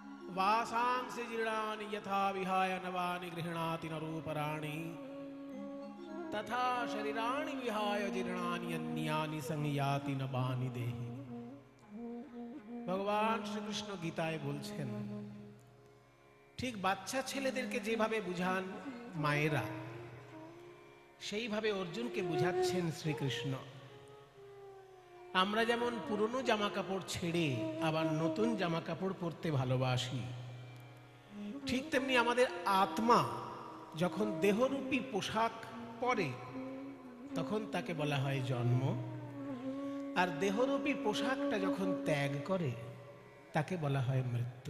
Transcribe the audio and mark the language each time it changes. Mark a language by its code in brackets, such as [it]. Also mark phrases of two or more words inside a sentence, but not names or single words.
[sa] वासांसि जीर्णानि यथा विहाय नवानि गृह्णाति नरोपराणि तथा शरीराणि विहाय जीर्णानि अन्यानि संयाति नवानि देहि। [bn] ভগবান শ্রীকৃষ্ণ গীতায় বলছেন, ঠিক বাচ্চা ছেলেদেরকে যেভাবে বুঝান মায়েরা, সেইভাবে অর্জুনকে বুঝাচ্ছেন শ্রীকৃষ্ণ। আমরা যেমন পুরনো জামা কাপড় ছেড়ে আবার নতুন জামা কাপড় পরতে ভালোবাসি, ঠিক তেমনি আমাদের আত্মা যখন দেহরূপী পোশাক পরে তখন তাকে বলা হয় জন্ম, আর দেহরূপী পোশাকটা যখন ত্যাগ করে তাকে বলা হয় মৃত্যু।